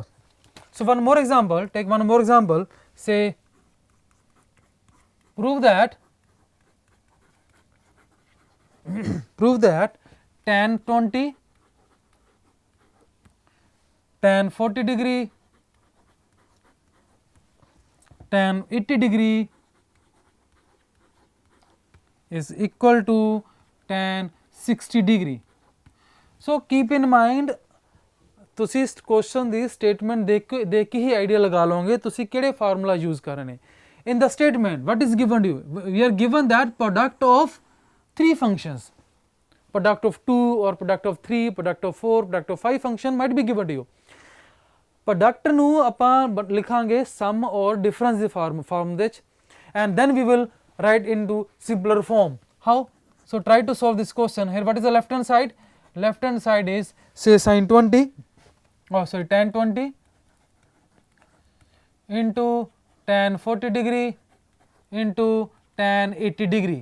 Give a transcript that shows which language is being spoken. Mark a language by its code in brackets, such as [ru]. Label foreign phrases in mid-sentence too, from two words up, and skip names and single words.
[en] So one more example, take one more example, say prove that tan 20 tan 40 degree tan 80 degree is equal to tan 60 degree. So keep in mind, [pa] ਤੁਸੀਂ ਇਸ ਕੁਐਸਚਨ ਦੀ ਸਟੇਟਮੈਂਟ ਦੇਖ ਕੇ ਹੀ ਆਈਡੀਆ ਲਗਾ ਲਓਗੇ ਤੁਸੀਂ ਕਿਹੜੇ [en] formula use [pa] ਕਰਨੇ। [en] in the statement what is given to you? We are given that product of 3 functions, product of 2 or product of 3, product of 4, product of 5 function might be given to you. [pa] Product ਨੂੰ ਆਪਾਂ ਲਿਖਾਂਗੇ [en] sum or difference [pa] ਦੀ form ਦੇ ਵਿੱਚ, [en] and then we will write into simpler form. How? So try to solve this question. Here what is the left hand side? Left hand side is, say, sin 20, tan 20 into tan 40 degree into tan 80 degree.